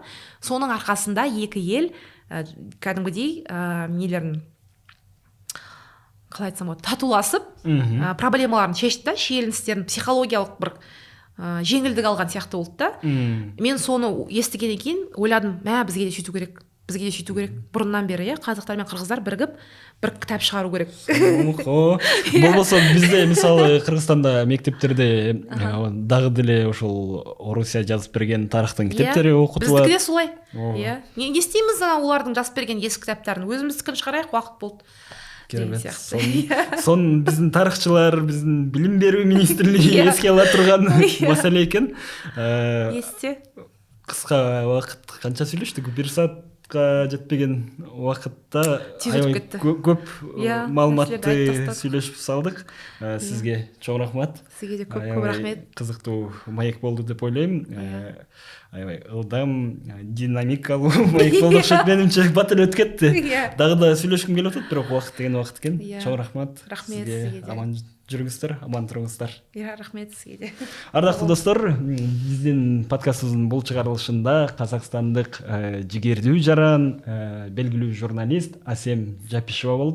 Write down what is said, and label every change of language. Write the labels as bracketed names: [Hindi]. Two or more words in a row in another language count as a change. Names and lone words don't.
[Kazakh] Соның арқасында екі ел кәдімгідей нелерін қалай айтсам болады, татуласып, проблемаларын шешті, шиеленістерін психологиялық бір жеңілдік алған сияқты болды да. Мен соны естігеннен кейін ойладым, бізге де сөйту керек. Бұрыннан бері, қазақтар мен қырғыздар бірігіп бір кітап шығару керек. [Kyrgyz] Болмаса бізде мысалы Қырғызстанда мектептерде дағы деле ошол Орусия жазып берген тарихтың кітаптары оқытылады. [Kazakh] Біздікі де солай. Не істейміз олардың жазып берген ескі кітаптарын? Өзіміздікін шығарайық, уақыт болды. Сон біздің тарихшылар, біздің білім беру министрлігі еске ала тұрған мәселе екен. Есте. Қысқа уақыт қанша сөйлештік? [Kyrgyz] 1 саат жетпеген убакытта Тез өтүп кетти. көп [Kazakh] Иә, [Kyrgyz] маалыматты маселелерди айтып тастадык. сүйлөшүп салдык. Сизге чоң рахмат. [Kazakh] Сизге де көп рахмет. [Kyrgyz] Кызыктуу маек болду деп ойлойм. Аябай ылдам, динамикалуу маек болду окшойт менимче. Бат эле өтүп кетти. Дагы да сүйлөшкүм келип атат, бирок убакыт деген убакыт экен. Чоң рахмат. [Kazakh] Рахмет Сизге. [Kyrgyz] сизге де. Аман жүрүңүздөр, аман туруңуздар. [Kazakh] Рахмет сизге де. [Kyrgyz] Ардактуу достор, биздин подкастыбыздын бул чыгарылышында казакстандык жигердүү жаран, белгилүү журналист Асем Жапишева болду.